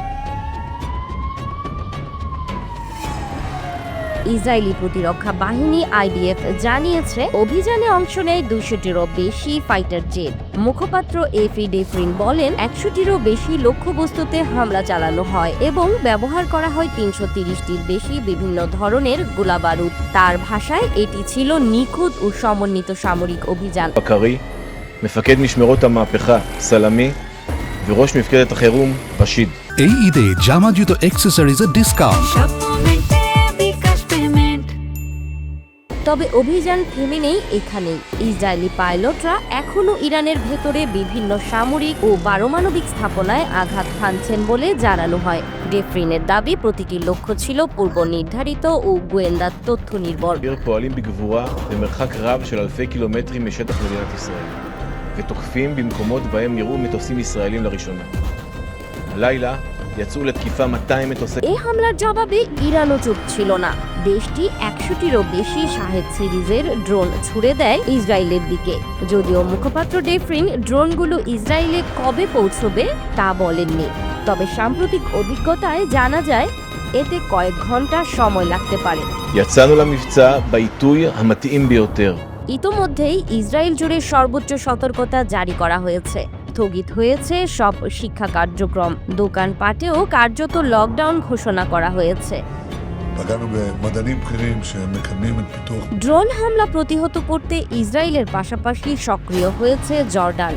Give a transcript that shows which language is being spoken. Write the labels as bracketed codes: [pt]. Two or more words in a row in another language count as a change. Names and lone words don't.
[bn] ইসরায়েলি প্রতিরক্ষা বাহিনী আইডিএফ জানিয়েছে অভিযানে অংশ নেয় 200টিরও বেশি ফাইটার জেট। মুখপাত্র এফি ডেফরিন বলেন 100টিরও বেশি লক্ষ্যবস্তুতে হামলা চালানো হয় এবং ব্যবহার করা হয় 330টির বেশি বিভিন্ন ধরনের গোলাবারুদ। তার ভাষায় এটি ছিল নিখুঁত ও সমন্বিত সামরিক অভিযান। [he] מפקד משמרות המהפכה סלמי וראש מפקדת החירום רשיד। [bn] এই ঈদে জামা জুতো অ্যাকসেসরিজের ডিসকাউন্ট। তবে অভিযান থেমে নেই এখানেই। ইসরায়েলি পাইলটরা এখনও ইরানের ভেতরে বিভিন্ন সামরিক ও পারমাণবিক স্থাপনায় আঘাত হানছেন বলে জানানো হয়। ডেফরিনের দাবি প্রতিটি লক্ষ্য ছিল পূর্ব নির্ধারিত ও গোয়েন্দা তথ্য নির্ভর। [he] פועלים בגבורה במרחק רב של אלפי קילומטרים משטח מדינת ישראל ותוקפים במקומות בהם נראו מטוסים ישראלים לראשונה. הלילה יצאו לתקיפה 200 מטוסי [bn] এই হামলার জবাবে ইরানও চুপ ছিল না। দেশটি 100টিরও বেশি শাহেদ সিরিজের ড্রোন ছুড়ে দেয় ইসরায়েলের দিকে। যদিও মুখপাত্র ডেফরিন ড্রোনগুলো ইসরায়েলে কবে পৌঁছবে তা বলেননি। তবে সাম্প্রতিক অভিজ্ঞতায় জানা যায় এতে কয়েক ঘন্টা সময় লাগতে পারে। [he] יצאנו למבצע בעיתוי המתאים ביותר. [bn] ইতোমধ্যেই ইসরায়েল জুড়ে সর্বোচ্চ সতর্কতা জারি করা হয়েছে। স্থগিত হয়েছে সব শিক্ষা কার্যক্রম, দোকানপাটেও কার্যত লকডাউন ঘোষণা করা হয়েছে। ড্রোন হামলা প্রতিহত করতে ইসরায়েলের পাশাপাশি সক্রিয় হয়েছে জর্ডান।